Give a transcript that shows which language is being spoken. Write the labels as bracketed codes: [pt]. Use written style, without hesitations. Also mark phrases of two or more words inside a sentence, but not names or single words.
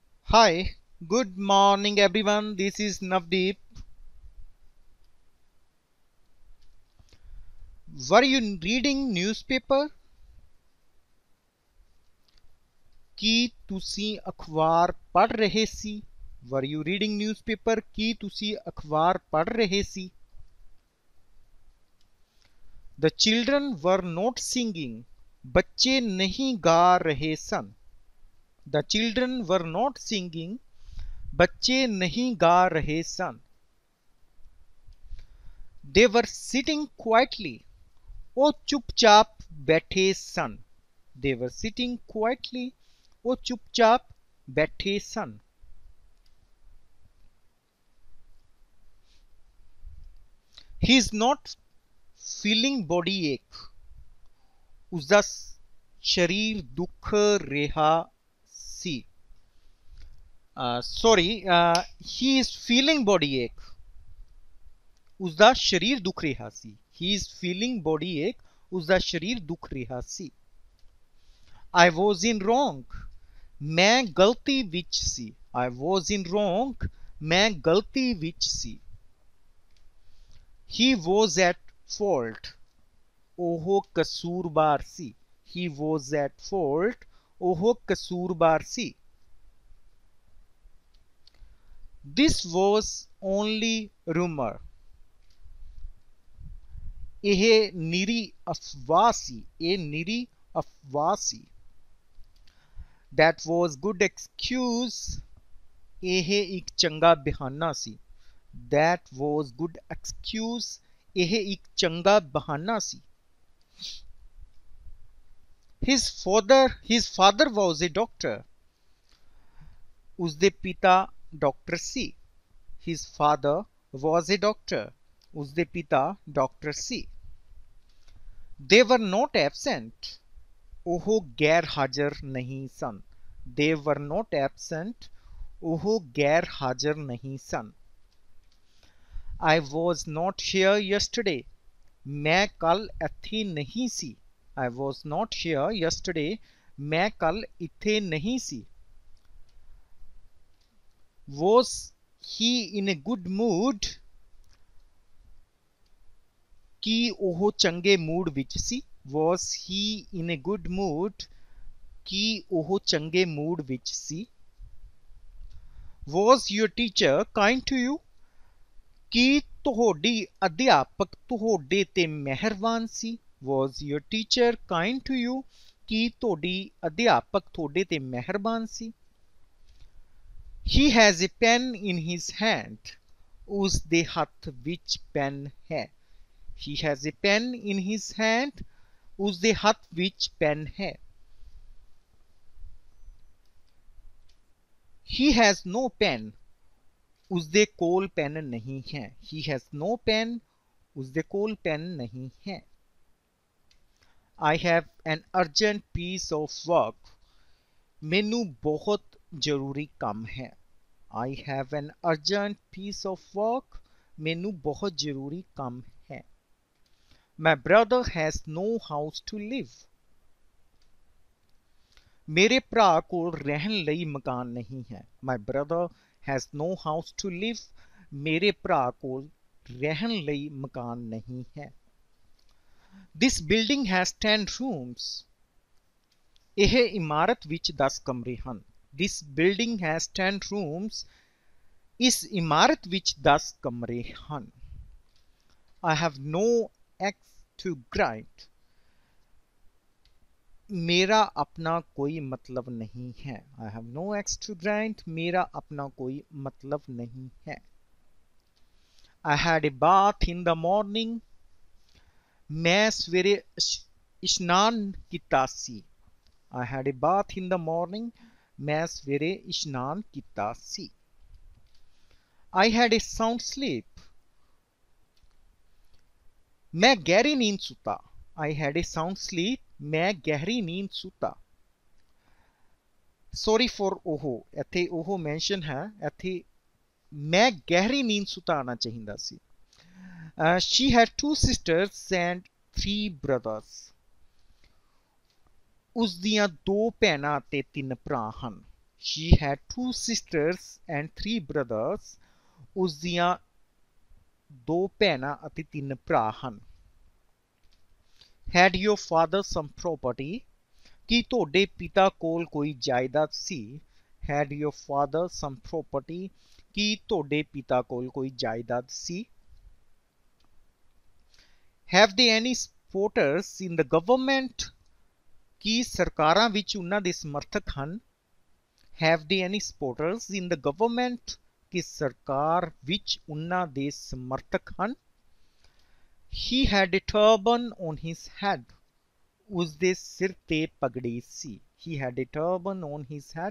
[en] Hi, good morning everyone. This is Navdeep. Were you reading newspaper? [pa] ਕੀ ਤੁਸੀਂ ਅਖਬਾਰ ਪੜ੍ਹ ਰਹੇ ਸੀ? [en] Were you reading newspaper? [pa] ਕੀ ਤੁਸੀਂ ਅਖਬਾਰ ਪੜ੍ਹ ਰਹੇ ਸੀ? [en] The children were not singing. [pa] ਬੱਚੇ ਨਹੀਂ ਗਾ ਰਹੇ ਸਨ. [en] The children were not singing. [pa] ਬੱਚੇ ਨਹੀਂ ਗਾ ਰਹੇ ਸਨ. [en] They were sitting quietly. [pa] ਉਹ ਚੁੱਪਚਾਪ ਬੈਠੇ ਸਨ. [en] They were sitting quietly. [pa] ਉਹ ਚੁੱਪਚਾਪ ਬੈਠੇ ਸਨ. [en] He is not feeling body ache. [pa] ਉਸਦਾ ਸਰੀਰ ਦੁੱਖ ਰਿਹਾ ਸੀ. [en] He is feeling body ache. [pa] ਉਸਦਾ ਸਰੀਰ ਦੁੱਖ ਰਿਹਾ ਸੀ. [en] He is feeling body ache. [pa] ਉਸਦਾ ਸਰੀਰ ਦੁੱਖ ਰਿਹਾ ਸੀ. [en] I was in wrong. [pa] ਮੈਂ ਗਲਤੀ ਵਿੱਚ ਸੀ. [en] I was in wrong. [pa] ਮੈਂ ਗਲਤੀ ਵਿੱਚ ਸੀ. [en] He was at fault. [pa] ਉਹ ਕਸੂਰਬਾਰ ਸੀ. [en] He was at fault. [pa] ਉਹ ਕਸੂਰਬਾਰ ਸੀ. [en] This was only rumor. [pa] ਇਹ ਨਿਰੀ ਅਫਵਾਹ ਸੀ. ਇਹ ਨਿਰੀ ਅਫਵਾਹ ਸੀ. [en] That was good excuse. [pa] ਇਹ ਇੱਕ ਚੰਗਾ ਬਹਾਨਾ ਸੀ. [en] That was good excuse. [pa] ਇਹ ਇੱਕ ਚੰਗਾ ਬਹਾਨਾ ਸੀ. [en] His father was a doctor. [pa] ਉਸਦੇ ਪਿਤਾ ਡਾਕਟਰ ਸੀ. [en] His father was a doctor. [pa] ਉਸਦੇ ਪਿਤਾ ਡਾਕਟਰ ਸੀ. [en] They were not absent. [pa] ਉਹ ਗੈਰ ਹਾਜ਼ਰ ਨਹੀਂ ਸਨ. [en] They were not absent. [pa] ਉਹ ਗੈਰ ਹਾਜ਼ਰ ਨਹੀਂ ਸਨ. [en] I was not here yesterday. [pa] ਮੈਂ ਕੱਲ ਇੱਥੇ ਨਹੀਂ ਸੀ. [en] I was not here yesterday. [pa] ਮੈਂ ਕੱਲ ਇੱਥੇ ਨਹੀਂ ਸੀ. [en] Was he in a good mood? [pa] ਕੀ ਉਹ ਚੰਗੇ ਮੂਡ ਵਿੱਚ ਸੀ? [en] Was he in a good mood? [pa] ਕੀ ਉਹ ਚੰਗੇ ਮੂਡ ਵਿੱਚ ਸੀ? [en] Was your teacher kind to you? [pa] ਕੀ ਤੁਹਾਡੀ ਅਧਿਆਪਕ ਤੁਹਾਡੇ ਤੇ ਮਿਹਰਬਾਨ ਸੀ? [en] Was your teacher kind to you? [pa] ਕੀ ਤੁਹਾਡੀ ਅਧਿਆਪਕ ਤੁਹਾਡੇ ਤੇ ਮਿਹਰਬਾਨ ਸੀ? [en] He has a pen in his hand. [pa] ਉਸ ਦੇ ਹੱਥ ਵਿੱਚ ਪੈਨ ਹੈ. [en] He has a pen in his hand. [pa] ਉਸਦੇ ਹੱਥ ਵਿੱਚ ਪੈਨ ਹੈ. [en] He has no pen. [pa] ਉਸਦੇ ਕੋਲ ਪੈਨ ਨਹੀਂ ਹੈ. [en] He has no pen. [pa] ਉਸਦੇ ਕੋਲ ਪੈਨ ਨਹੀਂ ਹੈ. [en] I have an urgent piece of work. [pa] ਮੈਨੂੰ ਬਹੁਤ ਜ਼ਰੂਰੀ ਕੰਮ ਹੈ. [en] I have an urgent piece of work. [pa] ਮੈਨੂੰ ਬਹੁਤ ਜ਼ਰੂਰੀ ਕੰਮ ਹੈ. [en] My brother has no house to live. [pa] ਮੇਰੇ ਭਰਾ ਕੋਲ ਰਹਿਣ ਲਈ ਮਕਾਨ ਨਹੀਂ ਹੈ. [en] My brother has no house to live. [pa] ਮੇਰੇ ਭਰਾ ਕੋਲ ਰਹਿਣ ਲਈ ਮਕਾਨ ਨਹੀਂ ਹੈ. [en] This building has 10 rooms. [pa] ਇਹ ਇਮਾਰਤ ਵਿੱਚ 10 ਕਮਰੇ ਹਨ. [en] This building has 10 rooms. [pa] ਇਸ ਇਮਾਰਤ ਵਿੱਚ 10 ਕਮਰੇ ਹਨ. [en] I have no axe to grind. [pa] ਮੇਰਾ ਆਪਣਾ ਕੋਈ ਮਤਲਬ ਨਹੀਂ ਹੈ. [en] I have no axe to grind. [pa] ਮੇਰਾ ਆਪਣਾ ਕੋਈ ਮਤਲਬ ਨਹੀਂ ਹੈ. [en] I had a bath in the morning. [pa] ਮੈਂ ਸਵੇਰੇ ਇਸ਼ਨਾਨ ਕੀਤਾ ਸੀ. [en] I had a bath in the morning. [pa] ਮੈਂ ਸਵੇਰੇ ਇਸ਼ਨਾਨ ਕੀਤਾ ਸੀ. [en] I had a sound sleep. [pa] ਮੈਂ ਗਹਿਰੀ ਨੀਂਦ ਸੁੱਤਾ. [en] I had a sound sleep. [pa] ਮੈਂ ਗਹਿਰੀ ਨੀਂਦ ਸੁੱਤਾ. [en] Sorry for [pa] ਉਹ ਇੱਥੇ ਉਹ ਮੈਂਸ਼ਨ ਹੈ. ਇੱਥੇ ਮੈਂ ਗਹਿਰੀ ਨੀਂਦ ਸੁਤਾ ਆਉਣਾ ਚਾਹੀਦਾ ਸੀ. [en] She had 2 sisters and 3 brothers. [pa] ਉਸ ਦੀਆਂ 2 ਭੈਣਾਂ ਅਤੇ 3 ਭਰਾ ਹਨ. [en] She had 2 sisters and 3 brothers. [pa] ਉਸ ਦੀਆਂ 2 ਭੈਣਾਂ ਅਤੇ 3 ਭਰਾ ਹਨ। [en] Had your father some property? [pa] ਕੀ ਤੁਹਾਡੇ ਪਿਤਾ ਕੋਲ ਕੋਈ ਜਾਇਦਾਦ ਸੀ? [en] Had your father some property? [pa] ਕੀ ਤੁਹਾਡੇ ਪਿਤਾ ਕੋਲ ਕੋਈ ਜਾਇਦਾਦ ਸੀ? [en] Have they any supporters in the government? [pa] ਕੀ ਸਰਕਾਰਾਂ ਵਿੱਚ ਉਹਨਾਂ ਦੇ ਸਮਰਥਕ ਹਨ? [en] Have they any supporters in the government? [pa] ਕਿ ਸਰਕਾਰ ਵਿੱਚ ਉਹਨਾਂ ਦੇ ਸਮਰਥਕ ਹਨ? [en] He had a turban on his head. [pa] ਉਸਦੇ ਸਿਰ ਤੇ ਪਗੜੀ ਸੀ। [en] He had a turban on his head.